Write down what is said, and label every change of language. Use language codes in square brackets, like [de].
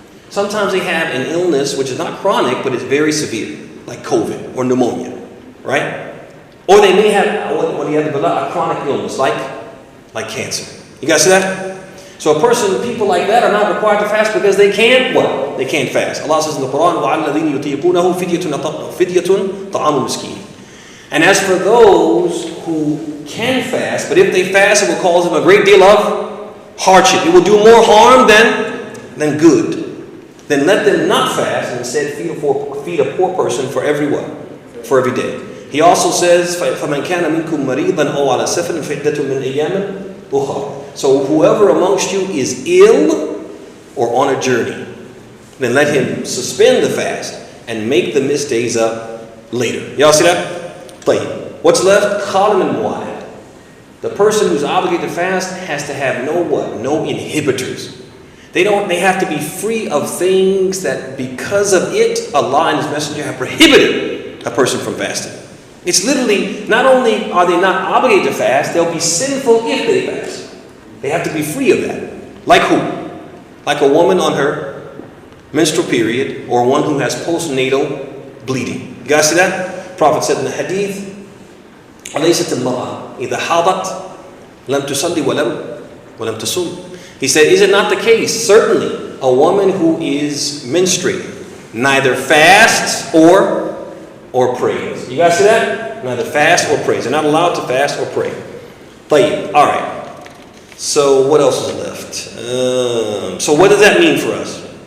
[en] Sometimes they have an illness which is not chronic, but it's very severe, like COVID or pneumonia, right? Or they may have a chronic illness, like cancer. You guys see that? So people like that are not required to fast because they can't what? They can't fast. [ar] Allah says in the Quran, وَعَلَى الَّذِينَ يُطِيقُونَهُ فِدْيَةٌ طَعَامُ مِسْكِينٍ. [en] And as for those who can fast, but if they fast, it will cause them a great deal of hardship. It will do more harm than good. Then let them not fast and instead feed a poor person for every what? For every day. [ar] He also says, فَمَنْ كَانَ مِنْكُمْ مَرِيضًا أَوْ عَلَى سَفَرٍ فِعِدَّةٌ مِنْ أَيَّامٍ أُخَرَ. [en] So whoever amongst you is ill or on a journey, then let him suspend the fast and make the missed days up later. Y'all see that? What's left? Khalim and mu'ahad. The person who's obligated to fast has to have no what? No inhibitors. They have to be free of things that because of it, Allah and His Messenger have prohibited a person from fasting. It's literally, not only are they not obligated to fast, they'll be sinful if they fast. They have to be free of that. Like who? Like a woman on her menstrual period, or one who has postnatal bleeding. You guys see that? The Prophet said in the hadith, [ar] أَلَيْسَتِ الْمَرْأَةِ إِذَا حَاضَتْ لَمْ تُصَلِّ وَلَمْ تَصُومْ. [en] He said, is it not the case? Certainly, a woman who is menstruating neither fasts or prays. You guys see that? Neither fast or prays. They're not allowed to fast or pray. All right. So what else is left? So what does that mean for us?